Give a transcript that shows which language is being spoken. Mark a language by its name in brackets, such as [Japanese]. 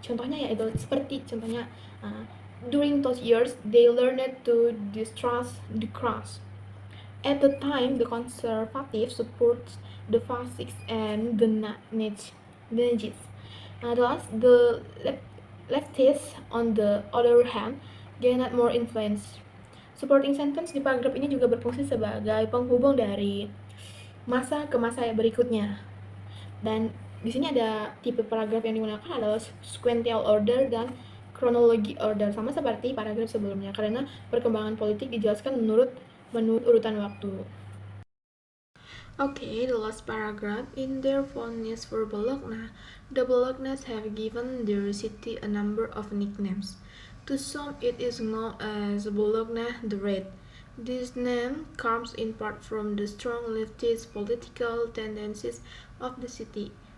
[Indonesian] Contohnya yaitu seperti contohnya [English] during those years they learned to distrust the cross. At the time, the conservative supports the fascists and the Nazis. Thus, the leftists, on the other hand, gained more influence. [Indonesian] Supporting sentence di paragraf ini juga berfungsi sebagai penghubung dari masa ke masa berikutnya. Dan di sini ada tipe paragraf yang digunakan adalah sequential order dan chronology order, sama seperti paragraf sebelumnya karena perkembangan politik dijelaskan menurut urutan waktu. [English] Okay, the last paragraph. In their fondness for Bologna, the Bolognas have given their city a number of nicknames. To some, it is known as Bologna the Red. This name comes in part from the strong leftist political tendencies of the city.